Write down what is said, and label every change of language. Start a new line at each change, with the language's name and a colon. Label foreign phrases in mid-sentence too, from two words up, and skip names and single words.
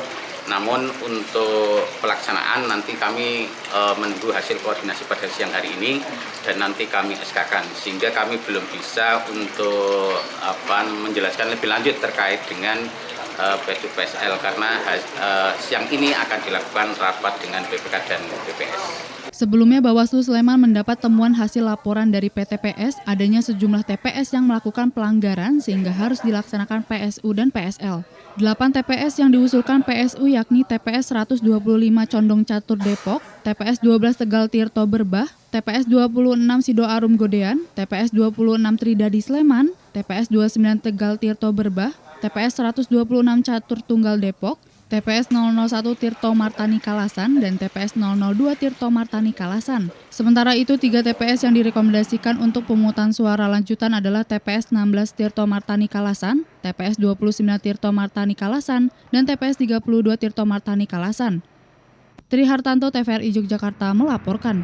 Indonesian: Namun untuk pelaksanaan nanti kami menunggu hasil koordinasi pada siang hari ini dan nanti kami SK-kan sehingga kami belum bisa untuk menjelaskan lebih lanjut terkait dengan PSU PSL karena siang ini akan dilakukan rapat dengan PPK dan PPS. Sebelumnya Bawaslu Sleman mendapat temuan hasil laporan dari PTPS adanya sejumlah TPS yang melakukan pelanggaran sehingga harus dilaksanakan PSU dan PSL. 8 TPS yang diusulkan PSU yakni TPS 125 Condong Catur Depok, TPS 12 Tegal Tirto Berbah, TPS 26 Sido Arum Godean, TPS 26 Tridadi Sleman, TPS 29 Tegal Tirto Berbah, TPS 126 Catur Tunggal Depok, TPS 001 Tirto Martani Kalasan, dan TPS 002 Tirto Martani Kalasan. Sementara itu, 3 TPS yang direkomendasikan untuk pemungutan suara lanjutan adalah TPS 16 Tirto Martani Kalasan, TPS 29 Tirto Martani Kalasan, dan TPS 32 Tirto Martani Kalasan. Tri Hartanto, TVRI Yogyakarta melaporkan.